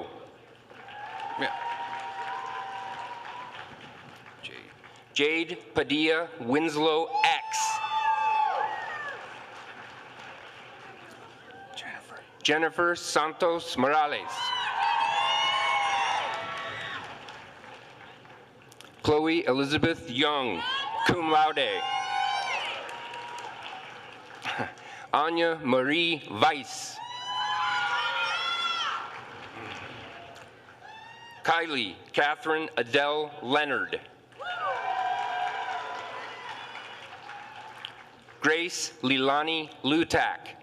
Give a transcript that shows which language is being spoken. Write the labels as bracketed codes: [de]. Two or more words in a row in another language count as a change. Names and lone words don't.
[en] Yeah. Jade Padilla Winslow X. Jennifer Santos Morales. Chloe Elizabeth Young, [la] cum laude. [en] Anya Marie Weiss. Kylie Catherine Adele Leonard. Grace Lilani Lutak.